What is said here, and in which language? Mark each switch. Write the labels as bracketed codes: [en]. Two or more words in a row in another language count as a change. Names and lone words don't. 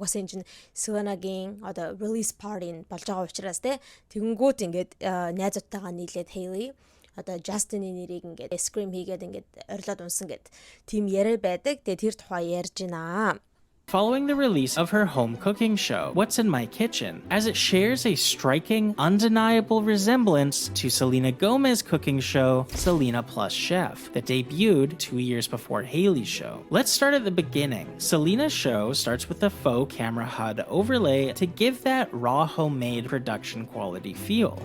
[mn] Угаасаа энэ чинь Selena-гийн одоо [en] release party [mn] болж байгаа учраас те тэгэнгүүт ингээд найзуудтайгаа нийлээд Hailey одоо Justin-ийн нэрийг ингээд scream хийгээд ингээд орилоод унсан гэд тийм яриа байдаг. Тэгээ тэр тухай ярьж байна. [en] Following the release of her home cooking show, What's in My Kitchen, as it shares a striking, undeniable resemblance to Selena Gomez's cooking show, Selena Plus Chef, that debuted 2 years before Hailey's show. Let's start at the beginning. Selena's show starts with a faux camera HUD overlay to give that raw homemade production quality feel.